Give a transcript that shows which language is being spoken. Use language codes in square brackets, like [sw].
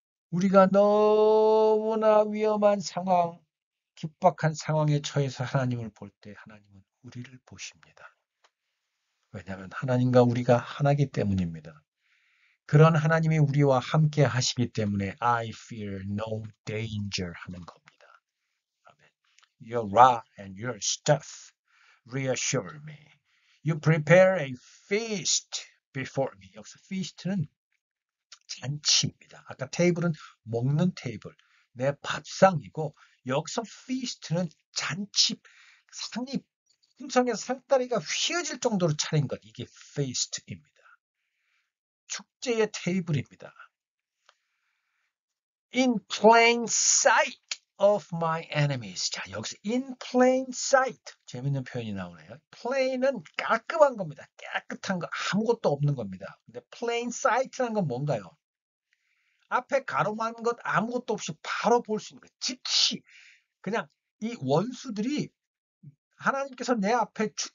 [ko] 우리가 너무나 위험한 상황, 긴박한 상황에 처해서 하나님을 볼 때 하나님은 우리를 보십니다. 왜냐하면 하나님과 우리가 하나이기 때문입니다. 그런 하나님이 우리와 함께 하시기 때문에 I fear no danger 하는 겁니다. 아멘. [en] Your rod and your staff reassure me. You prepare a feast before me. [ko] 여기서 feast는 잔치입니다. 아까 테이블은 먹는 테이블, 내 밥상이고 여기서 feast는 잔치, 상이 풍성해서 상다리가 휘어질 정도로 차린 것, 이게 feast입니다. 축제의 테이블입니다. [en] In plain sight of my enemies. 자, 여기서 in plain sight. [ko] 재밌는 표현이 나오네요. plain은 깔끔한 겁니다. 깨끗한 거, 아무것도 없는 겁니다. 근데 plain sight라는 건 뭔가요? 앞에 가로만 것 아무것도 없이 바로 볼 수 있는 거예요. 즉시 그냥 이 원수들이 하나님께서 내 앞에